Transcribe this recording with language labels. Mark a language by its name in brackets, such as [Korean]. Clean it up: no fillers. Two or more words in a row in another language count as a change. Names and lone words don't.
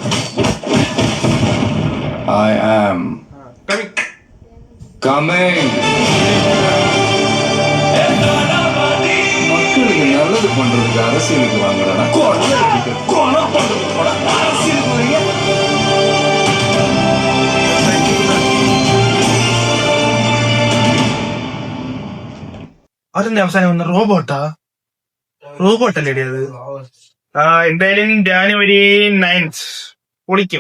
[English] I am coming. [Tamil] மக்களுக்கு நல்லது பண்றதுக்கு அரசியலுக்கு வாங்குறேன். அரசியலுக்கு வரீங்க. [Malayalam] അതിന്റെ അവസാനം വന്ന റോബോട്ടല്ലേ അത്. എന്തായാലും ജാനുവരി 9th പൊളിക്കും.